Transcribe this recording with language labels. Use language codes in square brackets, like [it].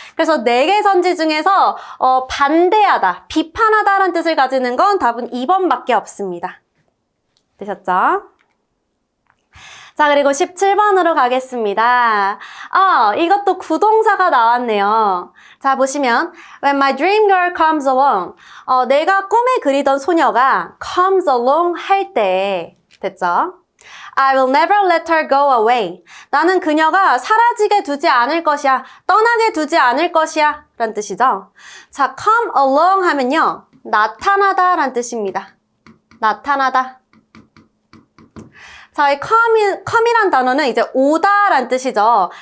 [ko] 그래서 4개 선지 중에서 반대하다, 비판하다라는 뜻을 가지는 건 답은 2번밖에 없습니다. 되셨죠? 자, 그리고 17번으로 가겠습니다. 이것도 구동사가 나왔네요. 자, 보시면 [en] When my dream girl comes along. [ko] 내가 꿈에 그리던 소녀가 comes along 할 때 됐죠? [en] I will never let her go away. [ko] 나는 그녀가 사라지게 두지 않을 것이야. 떠나게 두지 않을 것이야. 라는 뜻이죠. 자, come along 하면요. 나타나다 라는 뜻입니다. 나타나다. 자, 이 come이란 단어는 이제 오다 라는 뜻이죠.